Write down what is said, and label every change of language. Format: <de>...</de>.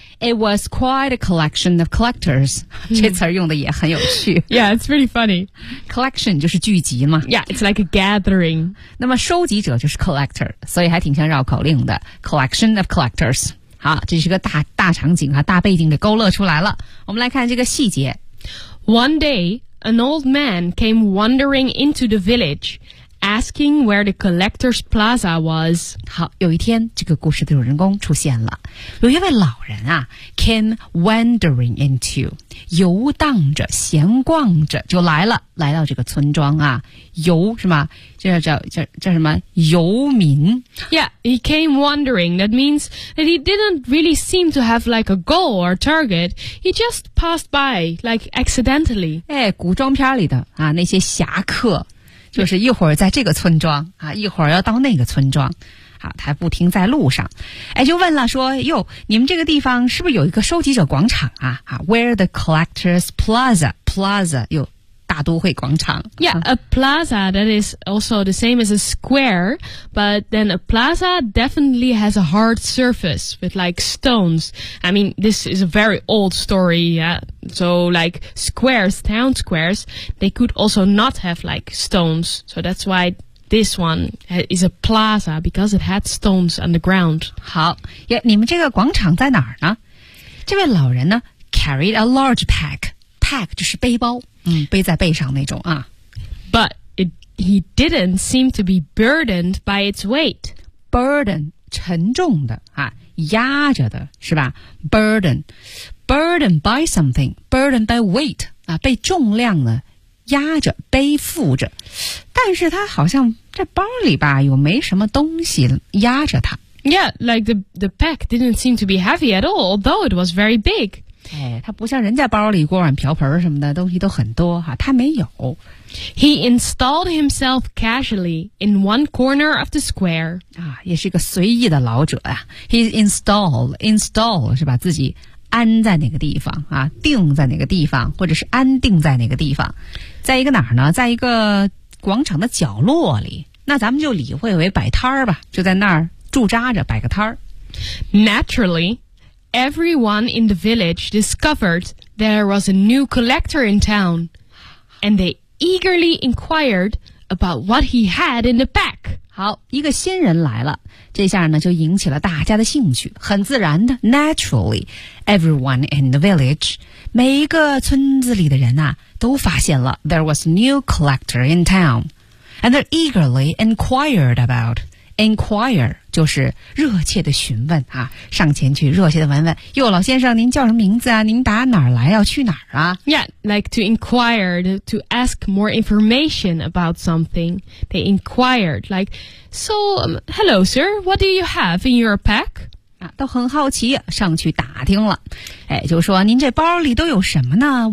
<en>It was quite a collection of collectors.</en> <zh>这词用的也很有趣。</zh> <en>Yeah, it's pretty funny.</en> <zh>Collection 就是聚集嘛。</zh> <en>Yeah, it's like a gathering.</en> <zh>那么收集者就是 collector, 所以还挺像绕口令的。</zh> <en>Collection of collectors.</en> <zh>好，这是个大场景啊，大背景给勾勒出来了。我们来看这个细节。</zh> <en>One day, an old man came wandering into the village,asking where the collector's plaza was.</en> <zh>好，有一天这个故事的主人公出现了。有一位老人啊</zh> <en>came wandering into,</en> <zh>游荡着闲逛着就来了，来到这个村庄啊，游是吗？这叫什么？游民。</zh> <en>Yeah, he came wandering. That means that he didn't really seem to have like a goal or target. He just passed by, like accidentally.</en> <zh>哎，古装片里的啊，那些侠客就是一会儿在这个村庄啊，一会儿要到那个村庄，啊，他不停在路上，哎，就问了说，哟，你们这个地方是不是有一个收集者广场啊？</zh> <en>啊 ，Where the collectors plaza</en> <zh>又大都会广场</zh> <en>？Yeah, a plaza that is also the same as a square, but then a plaza definitely has a hard surface with like stones. I mean, this is a very old story, yeah. So, like, squares, town squares, they could also not have, like, stones. So that's why this one is a plaza, because it had stones on the ground.</en> <zh>好，你们这个广场在哪儿呢？这位老人呢</zh> <en>carried a large pack.</en> <zh>Pack 就是背包，背在背上那种啊。</zh> <en>But he didn't seem to be burdened by its weight.</en> <zh>Burden, 沉重的啊，压着的是吧 ?Burden.</zh> <en>Burdened by something, burdened by weight,</en> <zh>啊，被重量呢压着背负着，但是他好像这包里吧又没什么东西压着他。</zh> <en>Yeah, like the pack didn't seem to be heavy at all, although it was very big.</en> <zh>哎，他不像人家包里锅碗瓢盆什么的东西都很多哈，他没有。</zh> <en>He installed himself casually in one corner of the square.</en> <zh>啊，也是一个随意的老者啊。</zh> <en>He's installed</en> <zh>是吧？自己。安在哪个地方啊？定在哪个地方，或者是安定在哪个地方？在一个哪儿呢？在一个广场的角落里。那咱们就理会为摆摊儿吧，就在那儿驻扎着，摆个摊儿。</zh> <en>Naturally, everyone in the village discovered there was a new collector in town, and they eagerly inquired about what he had in the pack.</en> <zh>好，一个新人来了，这下呢就引起了大家的兴趣，很自然的 ，naturally，</zh> <en>everyone in the village，</en> <zh>每一个村子里的人啊，都发现了</zh> <en>there was a new collector in town， and they eagerly inquired about，</en> <zh>inquire 就是热切的询问啊，上前去热切的问问，哟，老先生您叫什么名字啊，您打哪儿来，要去哪儿啊？</zh> <en>Yeah, like to inquire, to ask more information about something. They inquired, like, so, hello sir, what do you have in your pack?</en> <zh>都很好奇，上去打听了，哎，就说您这包里都有什么呢？</zh>